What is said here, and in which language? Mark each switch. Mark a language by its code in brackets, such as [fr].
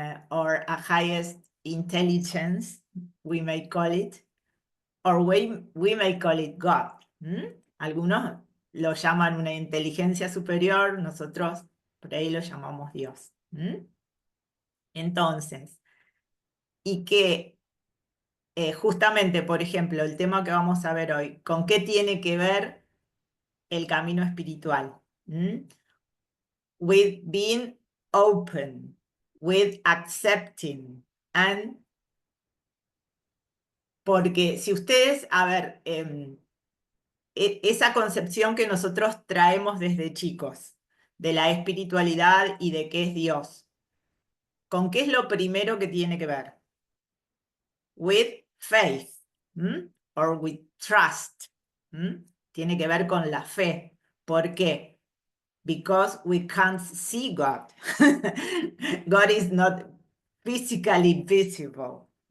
[en] Or a highest intelligence, we may call it, or we may call it God. [es] Algunos lo llaman una inteligencia superior, nosotros por ahí lo llamamos Dios. Entonces, y que justamente, por ejemplo, el tema que vamos a ver hoy, ¿con qué tiene que ver el camino espiritual? [en] With being open, with accepting, and [es] porque si ustedes, a ver, esa concepción que nosotros traemos desde chicos, de la espiritualidad y de qué es Dios, ¿con qué es lo primero que tiene que ver? [en] With faith, or with trust. [es] Tiene que ver con la fe. ¿Por qué? [en] Because we can't see God. God is not physically visible.